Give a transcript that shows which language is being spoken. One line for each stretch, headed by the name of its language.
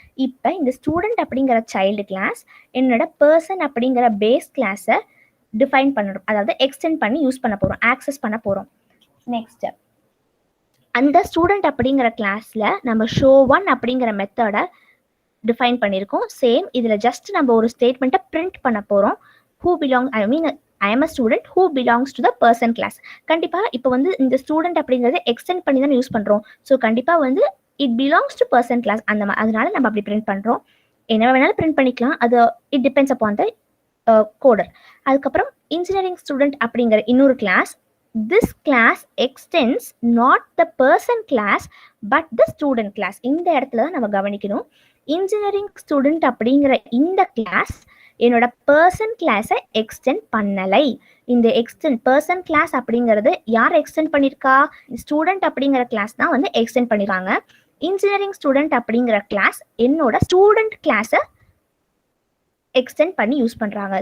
Tamil: இப்போ இந்த ஸ்டூடெண்ட் அப்படிங்கிற சைல்டு கிளாஸ் என்னோட பர்சன் அப்படிங்கிற பேஸ் கிளாஸை டிஃபைன் பண்ணணும், அதாவது எக்ஸ்டெண்ட் பண்ணி யூஸ் பண்ண போறோம், ஆக்சஸ் பண்ண போறோம். நெக்ஸ்ட் அந்த ஸ்டூடெண்ட் அப்படிங்கிற கிளாஸ்ல நம்ம ஷோ 1 அப்படிங்கிற மெத்தடை டிஃபைன் பண்ணியிருக்கோம். சேம் இதுல ஜஸ்ட் நம்ம ஒரு ஸ்டேட்மெண்ட்டை பிரிண்ட் பண்ண போறோம்.
English: who belong I am a student who belongs to the person class.
Tamil: கண்டிப்பா இப்போ வந்து இந்த ஸ்டூடெண்ட் அப்படிங்கறது எக்ஸ்டெண்ட் பண்ணி தான் யூஸ் பண்றோம். ஸோ கண்டிப்பா வந்து
English: it belongs to person class
Tamil: அதனால நம்ம அப்படி பிரிண்ட் பண்றோம். என்ன வேணாலும் பிரிண்ட் பண்ணிக்கலாம், அது
English: it depends upon the coder.
Tamil: அதுக்கப்புறம் இன்ஜினியரிங் ஸ்டூடெண்ட் அப்படிங்கிற இன்னொரு class.
English: This class extends not the person class but the student class.
Tamil: இந்த இடத்துல தான் நம்ம கவனிக்கணும். இன்ஜினியரிங் ஸ்டூடெண்ட் அப்படிங்கிற இந்த கிளாஸ் என்னோட பர்சன் கிளாஸை எக்ஸ்டெண்ட் பண்ணலை. இந்த பர்சன் கிளாஸ் அப்படிங்கிறது யார் எக்ஸ்டெண்ட் பண்ணிருக்கா? ஸ்டூடெண்ட் அப்படிங்கிற கிளாஸ் தான் வந்து எக்ஸ்டெண்ட் பண்ணிருக்காங்க. இன்ஜினியரிங் ஸ்டூடெண்ட் அப்படிங்கிற கிளாஸ் என்னோட ஸ்டூடெண்ட் கிளாஸை எக்ஸ்டெண்ட் பண்ணி யூஸ் பண்றாங்க.